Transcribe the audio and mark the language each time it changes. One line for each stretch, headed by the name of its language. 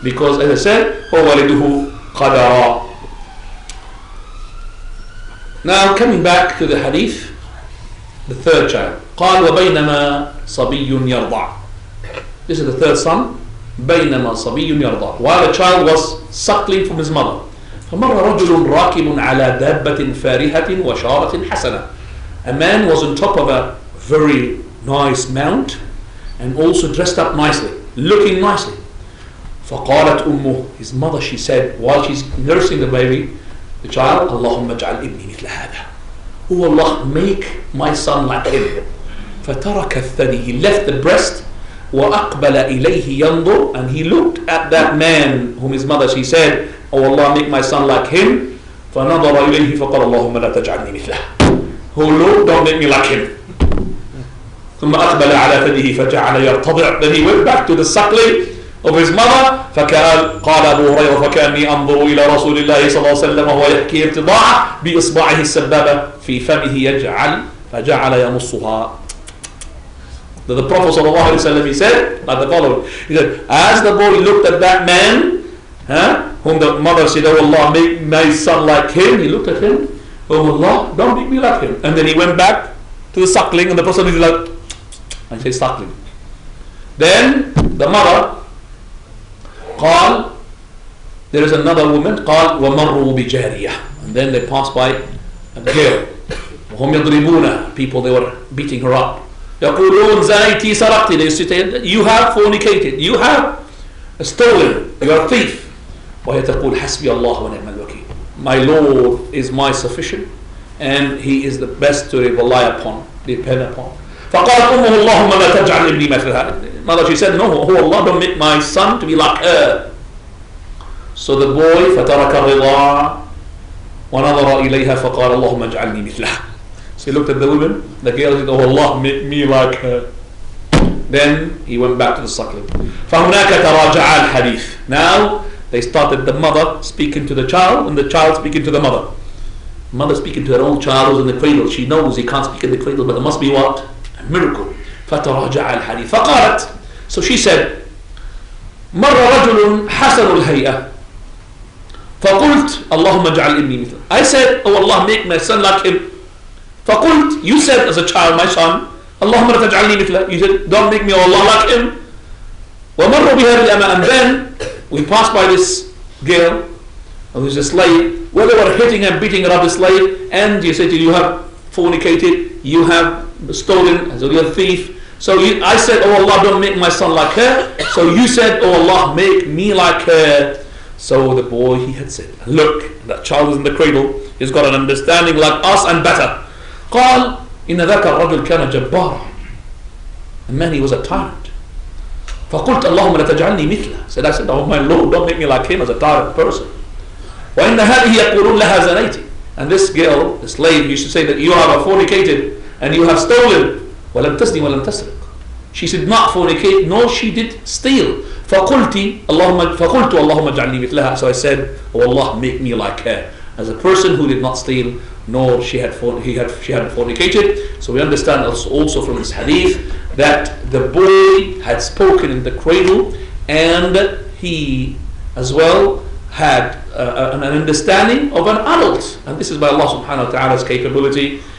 English: Because as I said,
Arabic: وَوَلِدُهُ قَدَرًا.
English: Now coming back to the hadith, the third child.
Arabic: قال وبينما صبي يرضع.
English: This is the third son.
Arabic: بينما صبي يرضع.
English: While the child was suckling from his mother.
Arabic: فمر رجل راكب على دابة فارهة وشارة حسنة.
English: A man was on top of a very nice mount and also dressed up nicely, looking nicely.
Arabic: فقالت أمه,
English: his mother, she said while she's nursing the baby, the child,
Arabic: اللهم اجعل ابني مثل هذا.
English: Oh Allah, make my son like him.
Arabic: فترك الثدي,
English: he left the breast.
Arabic: وأقبل إليه ينظر,
English: and he looked at that man whom his mother, she said, oh Allah, make my son like him.
Arabic: فنظر إليه فقال اللهم لا تجعلني مثله.
English: Oh Lord, don't make me like him.
Arabic: ثم أقبل على ثديه فجعل يرتضع.
English: Then he went back to the suckling of his mother.
Arabic: قال أبو هريرة فكأني أنظر إلى رسول الله صلى الله عليه وسلم وهو يحكي ارتضاعه بإصبعه السبابة في فمه يجعل فجعل يمصها.
English: The Prophet صلى الله عليه وسلم, he said like the following. He said, as the boy looked at that man, whom the mother said, oh Allah, make my son like him, he looked at him, oh Allah, don't make me like him. And then he went back to the suckling, and the person is like, I say suckling. Then the mother, قال, there is another woman,
Arabic: قال ومروا بجارية,
English: and then they passed by a girl.
Arabic: وهم يضربون,
English: people, they were beating her up.
Arabic: يقولون زانيتي سرقتي,
English: they used to say, you have fornicated, you have stolen, you are a thief.
Arabic: وهي تقول حسبي الله ونعم الوكيل,
English: my Lord is my sufficient and he is the best to rely upon, depend upon.
Arabic: فقالت أمه اللهم لا تجعل ابني مثلها.
English: Mother, she said, no, oh Allah, don't make my son to be like her. So the boy
Arabic: فترك الرضاع ونظر إليها فقال اللهم اجعلني مثلها.
English: So he looked at the woman, the girl said, oh Allah, make me like her. Then he went back to the suckling.
Arabic: فهناك تراجع الحديث.
English: Now they started, the mother speaking to the child and the child speaking to the mother. Mother speaking to her own child who's in the cradle. She knows he can't speak in the cradle, but there must be what? A miracle.
Arabic: فتراجع الحديث. فقالت,
English: so she said,
Arabic: مر رجل حسن الهيئة فقلت اللهم اجعل ابني مثله.
English: I said, oh Allah, make my son like him. فقلت, you said as a child, my son,
Arabic: اللهم لا تجعلني مثله.
English: You said, don't make me, oh Allah, like him.
Arabic: ومر بها الأمة,
English: and then we passed by this girl who is a slave, where they were hitting and beating her up, the slave, and you said, you have fornicated, you have stolen, so you're a thief. So I said, oh Allah, don't make my son like her. So you said, oh Allah, make me like her. So the boy, he had said, look, that child is in the cradle, he's got an understanding like us and better.
Arabic: قال إن ذاك الرجل كان جبارا.
English: And man, he was a tyrant.
Arabic: فقلت اللهم لا تجعلني مثله.
English: Said, I said, oh my Lord, don't make me like him as a tyrant person.
Arabic: وإن هذه يقولون لها زنيتي.
English: And this girl, the slave, used to say that you have fornicated and you have stolen.
Arabic: ولم تزني ولم تسرق.
English: She did not fornicate, nor she did steal.
Arabic: فقلت اللهم اجعلني مثلها.
English: So I said, oh Allah, make me like her, as a person who did not steal, nor she hadn't fornicated. So we understand also from this hadith that the boy had spoken in the cradle, and he as well had an understanding of an adult, and this is by Allah subhanahu wa ta'ala's capability.